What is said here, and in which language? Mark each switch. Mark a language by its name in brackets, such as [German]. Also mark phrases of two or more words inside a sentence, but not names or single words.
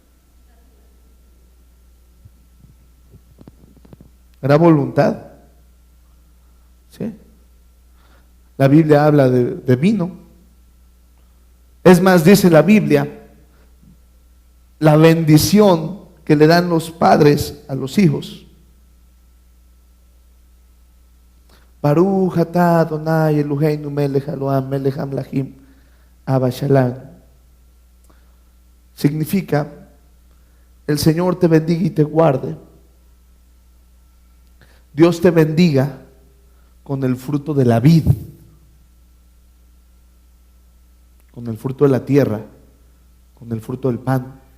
[Spanish] ¿Era voluntad? ¿Sí? La Biblia habla de vino. Es más, dice la Biblia, la bendición que le dan los padres a los hijos. [Hebrew] ברוך אתה אדוני אלוהינו מלך העולם מלך המלכים אבא שלום. [Spanish] Significa, el Señor te bendiga y te guarde. Dios te bendiga con el fruto de la vid, con el fruto de la tierra, con el fruto del pan.